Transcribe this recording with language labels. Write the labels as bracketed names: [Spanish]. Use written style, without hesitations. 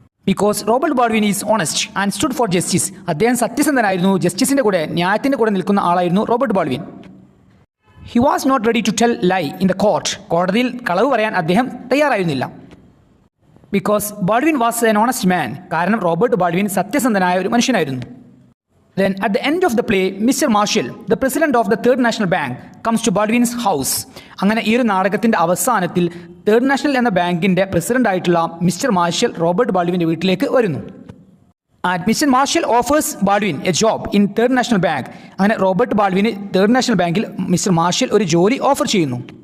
[English] Because Robert Baldwin is honest and stood for justice. [Malayalam] അദ്ദേഹം സത്യസന്ധനായിരുന്നു, ജസ്റ്റിസിൻ്റെ കൂടെ, ന്യായത്തിൻ്റെ കൂടെ നിൽക്കുന്ന ആളായിരുന്നു Robert Baldwin. [English] He was not ready to tell lie in the court. [Malayalam] കോടതിയിൽ കളവ് പറയാൻ അദ്ദേഹം തയ്യാറായിരുന്നില്ല. [English] Because Baldwin was an honest man. [Malayalam] കാരണം റോബർട്ട് ബാൾവിൻ സത്യസന്ധനായ ഒരു മനുഷ്യനായിരുന്നു. [English] Then at the end of the play, Mr. Marshall, the president of the Third National Bank, comes to Baldwin's house. [Malayalam] അങ്ങനെ ഈ ഒരു നാടകത്തിൻ്റെ അവസാനത്തിൽ തേർഡ് നാഷണൽ എന്ന ബാങ്കിൻ്റെ പ്രസിഡന്റ് ആയിട്ടുള്ള മിസ്റ്റർ മാർഷൽ റോബർട്ട് ബാൾവിൻ്റെ വീട്ടിലേക്ക് വരുന്നു. [English] And mister Marshall offers Baldwin a job in Third National Bank. [Malayalam] അങ്ങനെ റോബർട്ട് ബാൾവിന് തേർഡ് നാഷണൽ ബാങ്കിൽ മിസ്റ്റർ മാർഷൽ ഒരു ജോലി ഓഫർ ചെയ്യുന്നു.